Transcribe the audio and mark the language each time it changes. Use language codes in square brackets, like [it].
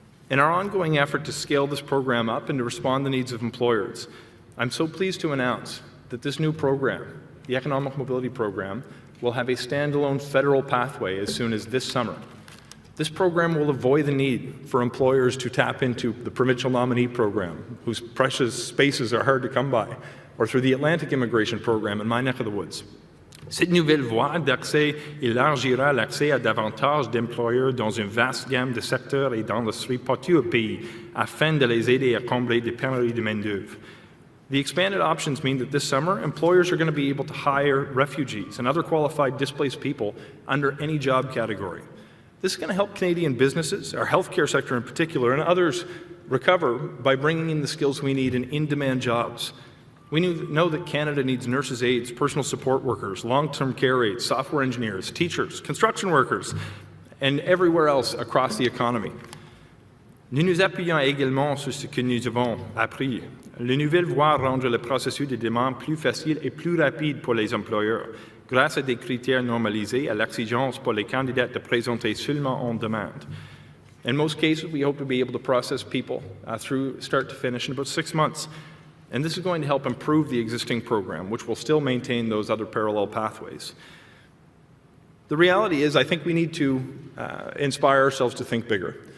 [en] In our ongoing effort to scale this program up and to respond to the needs of employers, I'm so pleased to announce that this new program, the Economic Mobility Program, will have a standalone federal pathway as soon as this summer. This program will avoid the need for employers to tap into the Provincial Nominee Program, whose precious spaces are hard to come by, or through the Atlantic Immigration Program in my neck of the woods. [fr] Cette nouvelle voie d'accès élargira l'accès à davantage d'employeurs dans une vaste gamme de secteurs et d'industries partout au pays, afin de les aider à combler des pénuries de main-d'œuvre. [en] The expanded options mean that this summer, employers are going to be able to hire refugees and other qualified displaced people under any job category. This is going to help Canadian businesses, our healthcare sector in particular, and others recover by bringing in the skills we need in in-demand jobs. We know that Canada needs nurses' aides, personal support workers, long-term care aides, software engineers, teachers, construction workers, and everywhere else across the economy. [fr] Nous nous appuyons également sur ce que nous avons appris. Les nouvelles voies rendent le processus de demande plus facile et plus rapide pour les employeurs, grâce à des critères normalisés à l'exigence pour les candidats de présenter seulement en demande. [en] In most cases, we hope to be able to process people through start to finish in about 6 months. And this is going to help improve the existing program, which will still maintain those other parallel pathways. The reality is, I think we need to inspire ourselves to think bigger.